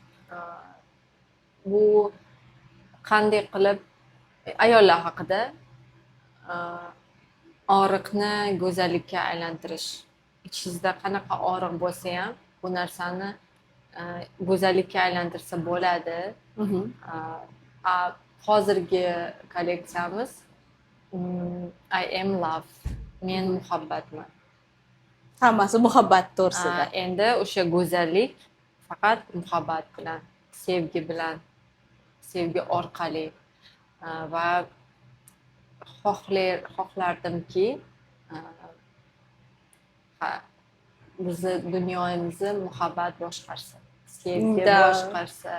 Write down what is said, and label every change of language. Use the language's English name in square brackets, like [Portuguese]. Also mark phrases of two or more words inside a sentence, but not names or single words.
[Uzbek] Bu qanday qilib ayollar haqida og'riqni go'zallikka aylantirish. Ichingizda qanaqa og'riq bo'lsa ham, bu narsani go'zallikka aylantirsa bo'ladi. Hozirgi kolleksiyamiz [English] I am love. [Uzbek] Men muhabbatman. Hammasi muhabbat to'g'risida. Endi o'sha go'zallik faqat muhabbat bilan, sevgi bilan, sevgi orqali va xohlardimki bizni dunyomizni muhabbat boshqarsa, sevgi boshqarsa.